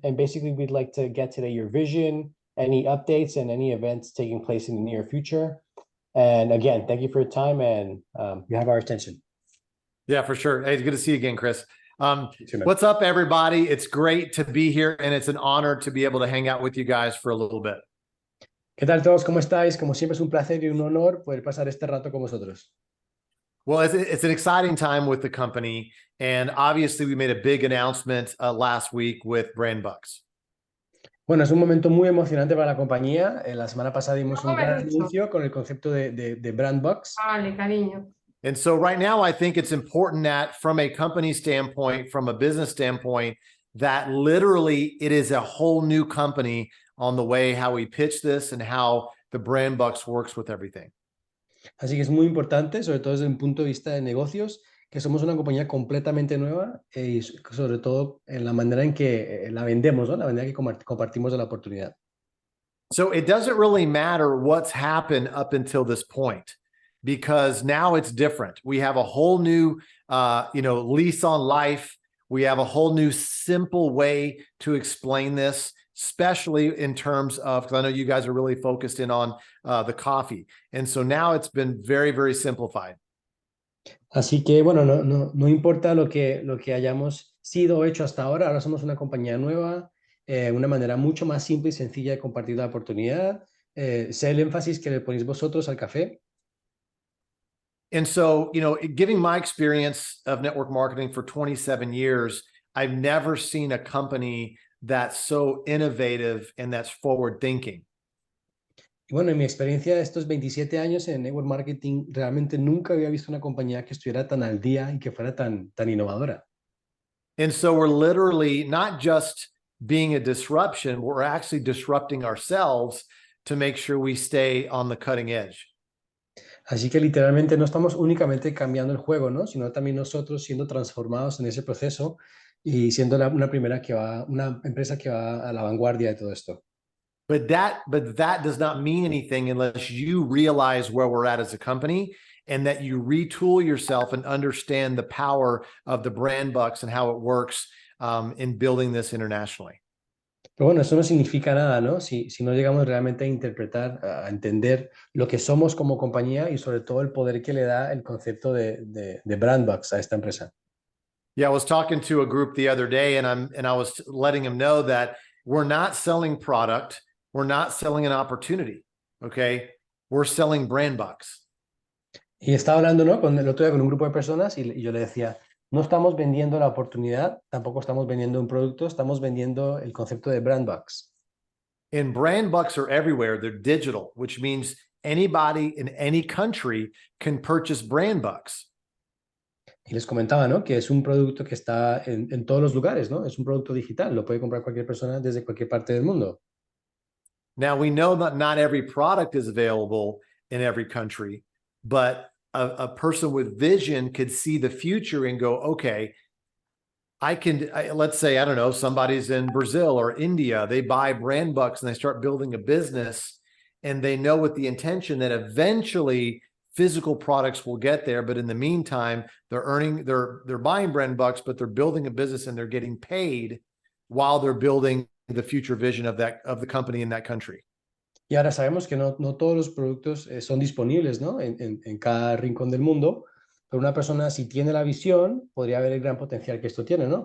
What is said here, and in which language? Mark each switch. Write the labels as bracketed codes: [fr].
[en] And basically, we'd like to get today your vision, any updates, and any events taking place in the near future. And again, thank you for your time, and you have our attention. Yeah, for sure. Hey, it's good to see you again, Chris. What's up, everybody? It's great to be here, and it's an honor to be able to hang out with you guys for a little bit. [es] ¿Qué tal todos? ¿Cómo estáis? Como siempre es un placer y un honor poder pasar este rato con vosotros. [en] Well, it's an exciting time with the company, and obviously we made a big announcement last week with Brand Bucks. [es] Bueno, es un momento muy emocionante para la compañía. La semana pasada dimos un gran anuncio con el concepto de Brand Bucks. Vale, cariño. [en] And so right now, I think it's important that from a company standpoint, from a business standpoint, that literally it is a whole new company on the way how we pitch this and how the Brand Bucks works with everything. [es] Así que es muy importante, sobre todo desde un punto de vista de negocios, que somos una compañía completamente nueva y sobre todo en la manera en que la vendemos, ¿no? La manera que compartimos de la oportunidad. [en] So it doesn't really matter what's happened up until this point, because now it's different. We have a whole new, lease on life. We have a whole new simple way to explain this, especially in terms of, because I know you guys are really focused in on the coffee. And so now it's been very, very simplified. [es] Así que, bueno, no importa lo que hayamos sido o hecho hasta ahora somos una compañía nueva, una manera mucho más simple y sencilla de compartir la oportunidad. Sé el énfasis que le ponéis vosotros al café. [en] And so, giving my experience of network marketing for 27 years, I've never seen a company that's so innovative and that's forward thinking. [es] Y bueno, en mi experiencia de estos 27 años en network marketing, realmente nunca había visto una compañía que estuviera tan al día y que fuera tan innovadora. [en] And so we're literally not just being a disruption, we're actually disrupting ourselves to make sure we stay on the cutting edge. [es] Así que literalmente no estamos únicamente cambiando el juego, ¿no? Sino también nosotros siendo transformados en ese proceso y siendo una empresa que va a la vanguardia de todo esto. [en] But that does not mean anything unless you realize where we're at as a company and that you retool yourself and understand the power of the Brand Bucks and how it works in building this internationally. [es] Pero bueno, eso no significa nada, ¿no? Si no llegamos realmente a interpretar, a entender lo que somos como compañía y sobre todo el poder que le da el concepto de Brand Bucks a esta empresa. [en] Yeah, I was talking to a group the other day and I was letting them know that we're not selling product, we're not selling an opportunity, okay? We're selling Brand Bucks. [es] Y estaba hablando, ¿no? El otro día con un grupo de personas y yo le decía, no estamos vendiendo la oportunidad, tampoco estamos vendiendo un producto, estamos vendiendo el concepto de Brand Bucks. [en] And Brand Bucks are everywhere. They're digital, which means anybody in any country can purchase Brand Bucks. [es] Y les comentaba, ¿no? Que es un producto que está en todos los lugares, ¿no? Es un producto digital, lo puede comprar cualquier persona desde cualquier parte del mundo. [en] Now, we know that not every product is available in every country, but a person with vision could see the future and go, okay, let's say, I don't know, somebody's in Brazil or India, they buy brand bucks and they start building a business, and they know with the intention that eventually physical products will get there. But in the meantime, they're buying brand bucks, but they're building a business and they're getting paid while they're building the future vision of the company in that country. [es] Y ahora sabemos que no todos los productos son disponibles, ¿no? En cada rincón del mundo, pero una persona si tiene la visión, podría ver el gran potencial que esto tiene, ¿no?